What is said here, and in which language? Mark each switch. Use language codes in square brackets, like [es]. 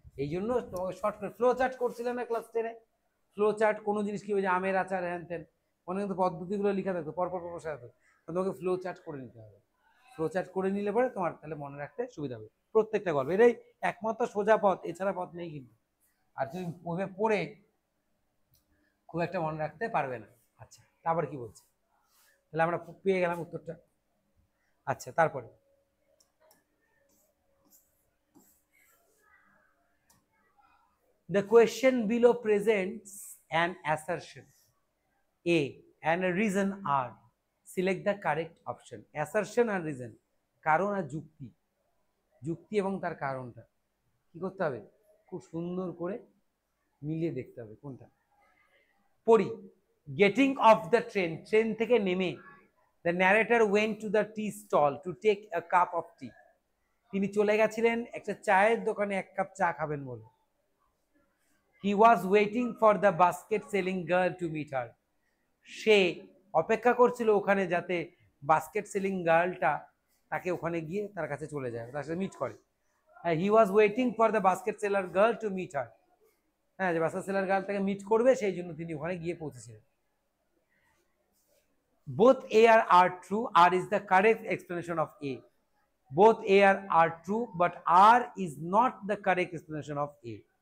[bn] এই জন্য তোমাকে শর্ট করে ফ্লো চার্ট করছিলেন না ক্লাস 10-এ? ফ্লো চার্ট কোনো জিনিস কি হয়েছে, আমের আচার হ্যান ত্যান, মনে কিন্তু পদ্ধতিগুলো লেখা থাকতো, পরপর সাজাতো, তোমাকে ফ্লো চার্ট করে নিতে হবে। ফ্লো চার্ট করে নিলে পরে তোমার তাহলে মনে রাখতে সুবিধা হবে প্রত্যেকটা গল্প। এটাই একমাত্র সোজা পথ, এছাড়া পথ নেই কিন্তু। আর তুমি ওইভাবে পড়ে খুব একটা মনে রাখতে পারবে না। আচ্ছা, তারপর কি বলছে, তাহলে আমরা পেয়ে গেলাম উত্তরটা। আচ্ছা, তারপরে [en] the question below presents an assertion A and a reason R. Select the correct option. Assertion and reason, [bn] কারণ আর যুক্তি, যুক্তি এবং তার কারণটা কি করতে হবে, খুব সুন্দর করে মিলিয়ে দেখতে হবে কোনটা। পড়ি, [en] getting off the train, [bn] train থেকে নেমে [en] The narrator went to the tea stall to take a cup of tea. [bn] তিনি চলে গেছিলেন একটা চায়ের দোকানে 1 কাপ চা খাবেন বলে। [en] He was waiting for the basket selling girl to meet her. [bn] সে অপেক্ষা করছিল ওখানে যাতে বাস্কেট সেলিং গার্লটা তাকে ওখানে গিয়ে তার কাছে চলে যায়, তার সাথে মিট করে। [en] He was waiting for the basket seller girl to meet her. [bn] হ্যাঁ, যে বাস্কেট সেলার গার্ল তাকে মিট করবে সেই জন্য তিনি ওখানে গিয়ে পৌঁছেছিলেন। [en] Both A R are true, R is the correct explanation of A. Both A are true, but R is not the correct explanation of A.